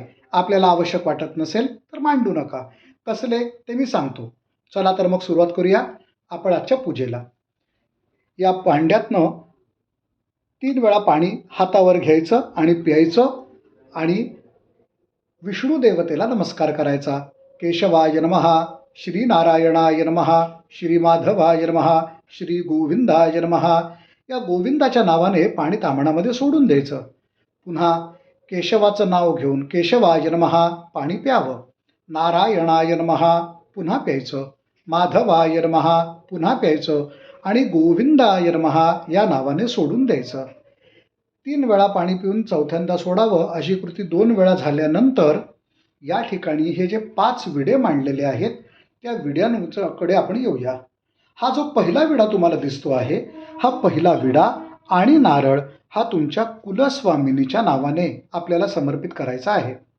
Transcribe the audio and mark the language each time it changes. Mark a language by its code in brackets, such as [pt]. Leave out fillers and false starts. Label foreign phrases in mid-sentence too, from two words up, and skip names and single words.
[mr] आपल्याला आवश्यक वाटत नसेल तर मांडू नका. कसले ते मी सांगतो. चला तर मग सुरुवात करूया आपण आजच्या पूजेला. या भांड्यातनं 3 वेळा पाणी हातावर घ्यायचं आणि प्यायचं आणि विष्णू देवतेला नमस्कार करायचा. [sa] केशवाय नमः, श्री नारायणाय नमः, श्री माधवाय नमः, श्री गोविंदाय नमः. [mr] या गोविंदाच्या नावाने पाणी ताम्हणामध्ये सोडून द्यायचं. पुन्हा केशवाचं नाव घेऊन [sa] केशवाय नमः [mr] पाणी प्यावं. [sa] नारायणाय नमः [mr] पुन्हा प्यायचं. [sa] माधवाय नमः [mr] पुन्हा प्यायचं आणि [sa] गोविंदाय नमः [mr] या नावाने सोडून द्यायचं. 3 वेळा पाणी पिऊन चौथ्यांदा सोडावं. अशी कृती 2 वेळा झाल्यानंतर या ठिकाणी हे जे 5 विडे मांडलेले आहेत त्या विड्यांकडे आपण येऊया. हा जो पहिला विडा तुम्हाला दिसतो आहे, हा पहिला विडा आणि नारळ हा तुमच्या कुलस्वामिनीच्या नावाने आपल्याला समर्पित करायचा आहे.